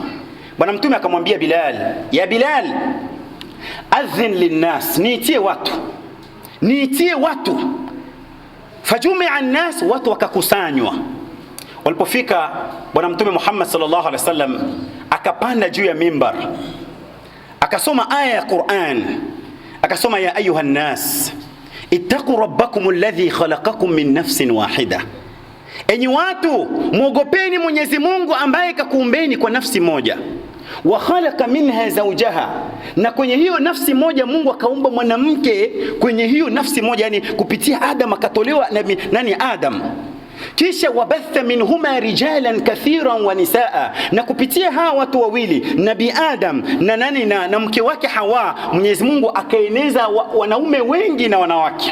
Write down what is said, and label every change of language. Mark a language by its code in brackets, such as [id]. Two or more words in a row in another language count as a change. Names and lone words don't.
[sw] Bwana Mtume akamwambia Bilal, [ar] يا بلال أذن للناس, [sw] niitie watu. [ar] فجمع الناس, [sw] watu wakakusanywa. Walipofika, Bwana Mtume Muhammad [ar] صلى الله عليه وسلم [sw] akapanda juu ya mimbar, akasoma aya ya Qur'an, akasoma [ar] يا أيها الناس اتقوا ربكم الذي خلقكم من نفس واحدة, [sw] enyi watu muogopeni Mwenyezi Mungu ambaye kakuumbeni kwa nafsi moja, [ar] وخلق منها زوجها, [sw] na kwenye hiyo nafsi moja Mungu akaumba mwanamke kwenye hiyo nafsi moja, yani kupitia Adam akatolewa nani Adam. Kisha [ar] وبث منهما رجالا كثيرا ونساء, [sw] na kupitia hawa watu wawili Nabi Adam na mke wake Hawa, Mwenyezi Mungu akaeneza wanaume wengi na wanawake.